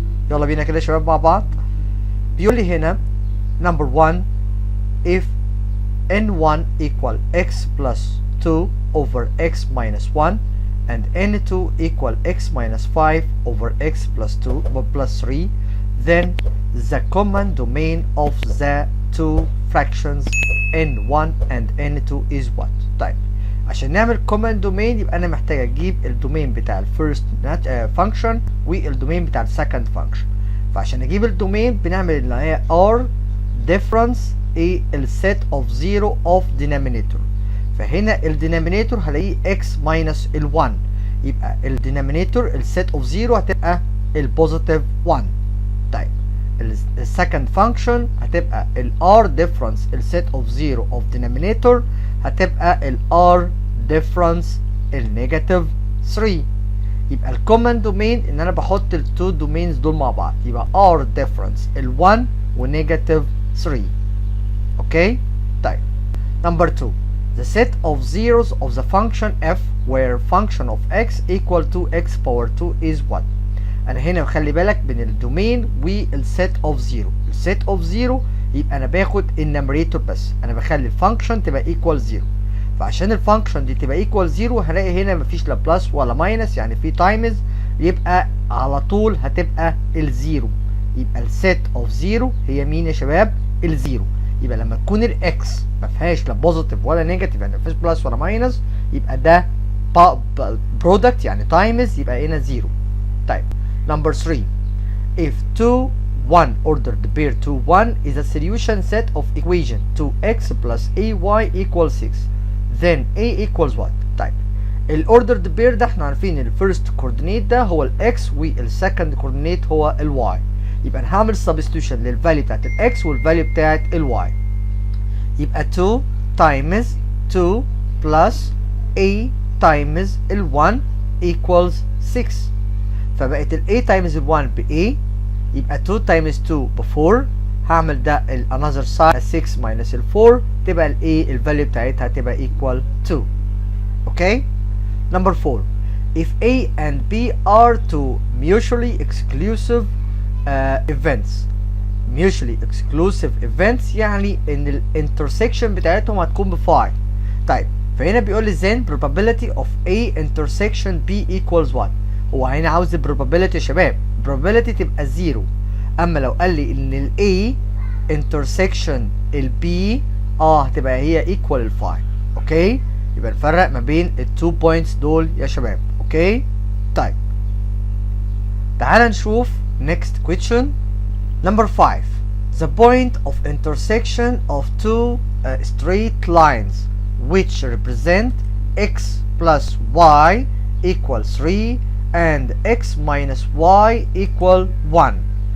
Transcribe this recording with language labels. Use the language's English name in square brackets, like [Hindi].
[Arabic] يلا بينا كده يا شباب مع بعض. بيقول لي هنا [English] number 1 if n1 equal x plus 2 over x minus 1 and n2 equal x minus 5 over x plus 2 plus 3, then the common domain of the two fractions n1 and n2 is what? [Arabic] طيب عشان نعمل common domain يبقى انا محتاج اجيب الدومين بتاع الفيرست function والدومين بتاع السكند function. فعشان اجيب الدومين بنعمل اللي هي r difference a الset of zero of denominator. فهنا الدينامينيتور هلاقيه x minus ال 1، يبقى الدينامينيتور السيت اوف 0 هتبقى البوزيتيف 1. طيب السكند فانكشن هتبقى ال r difference السيت اوف 0 اوف denominator هتبقى ال r difference النيجاتيف 3. يبقى الكومن دومين ان انا بحط التو دومينز دول مع بعض، يبقى r difference ال 1 ونيجاتيف 3. [English] Okay طيب number 2 the set of zeros of the function f where function of x equal to x power 2 is what؟ [Arabic] انا هنا خلي بالك بين الدومين والset of zero. الset of zero يبقى انا باخد النمريتور بس، انا بخلي الفانكشن تبقى equal 0. فعشان الفانكشن دي تبقى equal 0 هلاقي هنا مفيش لا بلس ولا ماينس، يعني في تايمز، يبقى على طول هتبقى الزيرو. يبقى الset of 0 هي مين يا شباب؟ الزيرو. يبقى لما تكون الاكس ما فيهاش لا بوزيتيف ولا نيجاتيف، يعني ما فيهاش بلس ولا ماينس، يبقى ده برودكت يعني تايمز، يبقى هنا 0. [English] طيب number 3 if 2 1 ordered pair 2 1 is a solution set of equation 2x plus ay equals 6 then a equals what؟ [Arabic] طيب الاوردرد بير ده احنا عارفين الفيرست كوردينيت ده هو الاكس والسكند كوردينيت هو الواي. يبقى انا هعمل سبستيوشن للفاليو بتاعت الاكس والفاليو بتاعت الواي. [English] يبقى 2 times 2 plus a times ال 1 equals 6. [Arabic] فبقت ال a times ال 1 ب a، يبقى 2 times 2 ب 4. هعمل ده ال another side 6 minus ال 4 تبقى ال a الفاليو بتاعتها تبقى equal 2. [English] Okay number 4 if a and b are two mutually exclusive events. [Arabic] mutually exclusive events يعني ان الانترسكشن بتاعتهم هتكون ب 5. طيب فهنا بيقول لي [English] then probability of a intersection b equals 1. [Arabic] هو هنا عاوز probability يا شباب، probability تبقى 0. اما لو قال لي ان ال a intersection ال b هتبقى هي equal ال 5. اوكي يبقى نفرق ما بين التو بوينتس دول يا شباب. اوكي طيب تعال نشوف [English] next question number 5 the point of intersection of two straight lines which represent x plus y equal 3 and x minus y equal 1.